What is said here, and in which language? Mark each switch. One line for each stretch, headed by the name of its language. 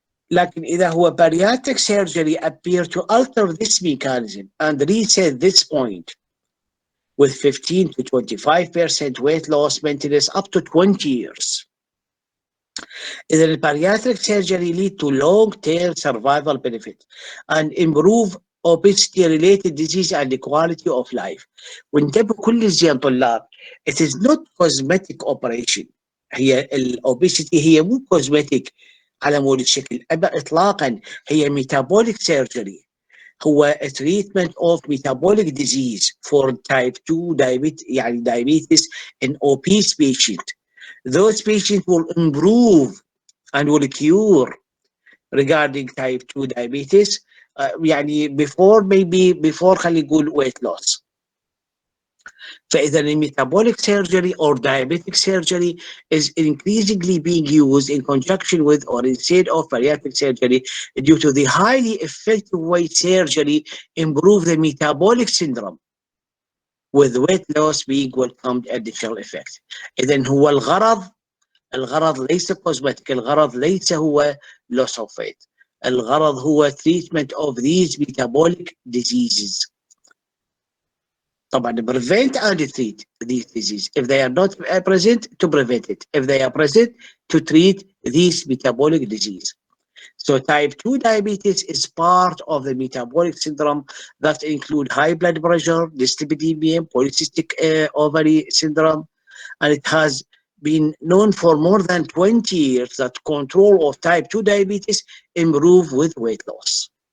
English: لكن إذا هو bariatric surgery appear to alter this mechanism and reset this point with 15 to 25% weight loss maintenance up to 20 years. إذا البariatric surgery lead to long-term survival benefit and improve obesity related disease and the quality of life.
Arabic: وانتبهوا كل زين طلاب,
English: it is not cosmetic operation.
Arabic: هي الأوبيستي هي مو cosmetic على مود الشكل إطلاقا, هي metabolic surgery.
English: هو treatment of metabolic disease for type 2 diabetes, يعني diabetes in obese patient. Those patients will improve and will cure regarding type 2 diabetes يعني before
Arabic: خلينا نقول
English: weight loss. فإذا metabolic surgery or diabetic surgery is increasingly being used in conjunction with or instead of bariatric surgery due to the highly effective way surgery improve the metabolic syndrome with weight loss being welcomed additional effect.
Arabic: إذا هو الغرض ليس
English: cosmetic,
Arabic: الغرض ليس هو
English: loss of weight,
Arabic: الغرض هو
English: treatment of these metabolic diseases. طبعا prevent and treat these diseases. If they are not present, to prevent it. If they are present, to treat these metabolic disease. So type 2 diabetes is part of the metabolic syndrome that include high blood pressure, dyslipidemia, polycystic ovary syndrome, and it has been known for more than 20 years that control of type 2 diabetes improve with weight loss.